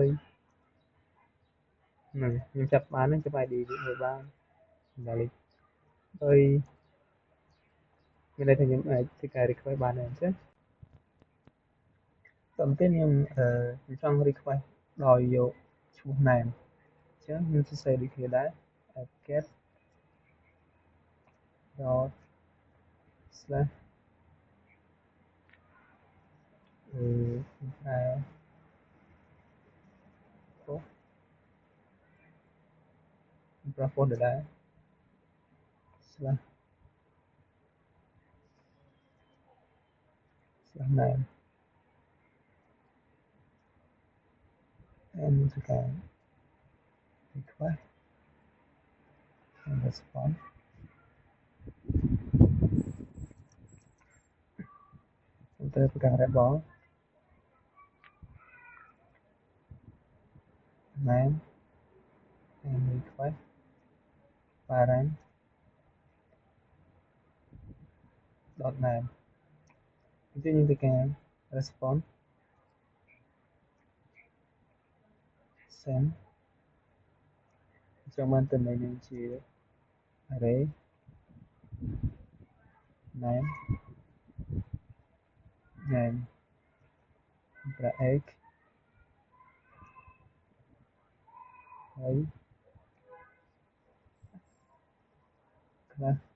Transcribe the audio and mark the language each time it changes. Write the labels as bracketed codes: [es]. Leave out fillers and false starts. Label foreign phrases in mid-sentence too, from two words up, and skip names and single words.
[km] ហ្នឹងខ្ញុំចាប់បានហ្នឹងចាប់ id មួយបានលេខ3មានន័យថាខ្ញុំអាចធ្វើការ request បានដែរអញ្ចឹងបន្ទាប់ខ្ញុំចង់ request ដោយយកឈ្មោះ name អញ្ចឹងខ្ញុំសរសេរដូចគ្នាដែរ get [en] dot slash post ដែរ slash name and ធ្វើការ request and response [km] ខ្ញុំត្រូវធ្វើការ [en] variable name and request param dot name [km] អញ្ចឹងយើងធ្វើការ [en] response send [km] ចង់បានទិន្នន័យនឹងជា [en] array name [km] ប្រាក់ age ហើយ class